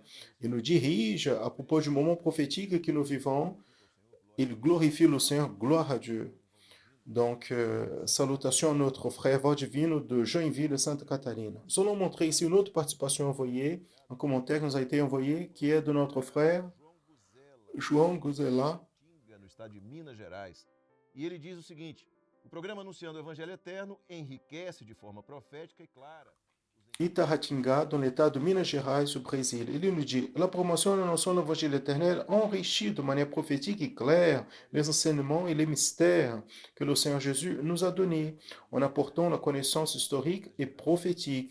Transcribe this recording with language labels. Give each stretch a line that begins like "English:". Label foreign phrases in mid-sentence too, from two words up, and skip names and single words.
French: Il nous dirige à propos du moment prophétique que nous vivons. Il glorifie le Seigneur, gloire à Dieu. Donc, salutations à notre frère Valdivino de Joinville, Santa Catarina. Nous allons montrer ici une autre participation envoyée, un commentaire qui nous a été envoyé, qui est de notre frère João Guzela.
Portuguese: No estado de Minas Gerais. E ele diz o seguinte: o programa Anunciando o Evangelho Eterno enriquece de forma profética e clara.
French: Itahatinga, dans l'État de Minas Gerais, au Brésil. Il nous dit, la promotion de la notion de l'évangile éternel enrichit de manière prophétique et claire les enseignements et les mystères que le Seigneur Jésus nous a donnés, en apportant la connaissance historique et prophétique.